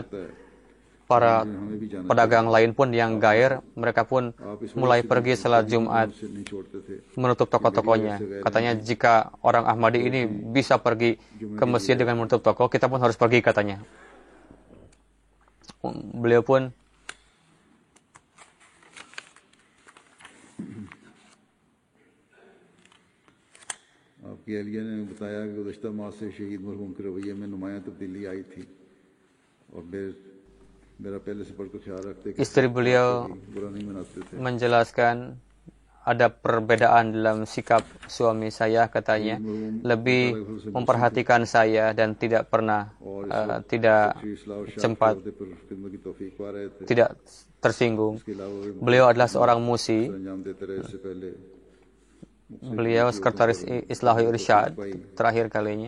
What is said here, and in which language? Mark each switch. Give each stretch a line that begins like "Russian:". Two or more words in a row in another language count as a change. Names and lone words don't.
Indonesian: Para pedagang lain pun yang gair, mereka pun mulai pergi salat Jumat, menutup toko-tokonya. Katanya, jika orang Ahmadi ini bisa pergi ke masjid dengan menutup toko, kita pun harus pergi, katanya. Beliau pun
Urdu: آپ کی اہلیہ نے بتایا کہ گزشتہ ماہ سے شہید مرحوم کے رویے میں نمایاں تبدیلی آئی تھی اور میرا پہلے سے بڑھ کر خیال رکھتے کہ
Indonesian: istri beliau
Urdu: برا نہیں مناتے تھے.
Indonesian: menjelaskan ada perbedaan dalam sikap suami saya, katanya lebih memperhatikan saya dan tidak pernah tidak sempat tidak tersinggung. Beliau adalah seorang musi. Beliau sekretaris Islahul Irsyad terakhir kalinya.